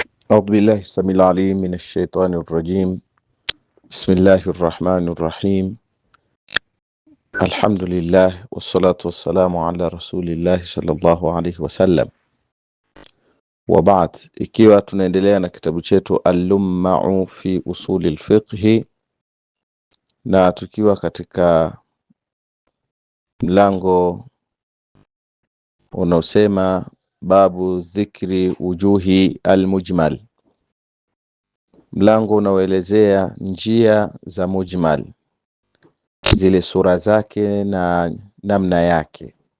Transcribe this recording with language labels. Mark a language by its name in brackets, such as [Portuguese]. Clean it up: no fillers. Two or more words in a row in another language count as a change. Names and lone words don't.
[Arabic] أعوذ بالله السميع العليم من الشيطان الرجيم. بسم الله الرحمن الرحيم. الحمد لله والصلاة والسلام على رسول الله صلى الله عليه وسلم. وبعد, [Swahili] ikiwa tunaendelea na kitabu chetu Al-Lumma'u fi usuli al-fiqh, na tukiwa katika mlango unaosema [Arabic] باب ذكر وجوه المجمل, [Swahili] mlango unaoelezea njia za mujmal, zile sura zake na namna yake.